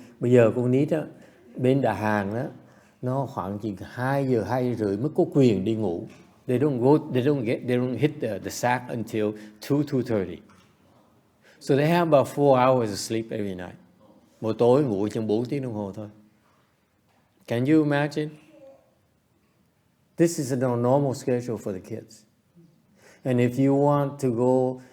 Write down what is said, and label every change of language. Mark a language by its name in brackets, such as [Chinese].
[Vietnamese] Bây giờ con nít á, bên Đà Hàn á, nó khoảng chừng 2 giờ 2 rưỡi mới có quyền đi ngủ. [English] They don't hit the sack until 2:30. So they have about 4 hours of sleep every night. [Vietnamese] Mỗi tối ngủ chừng 4 tiếng đồng hồ thôi. [English] Can you imagine? This is a normal schedule for the kids. And if you want to go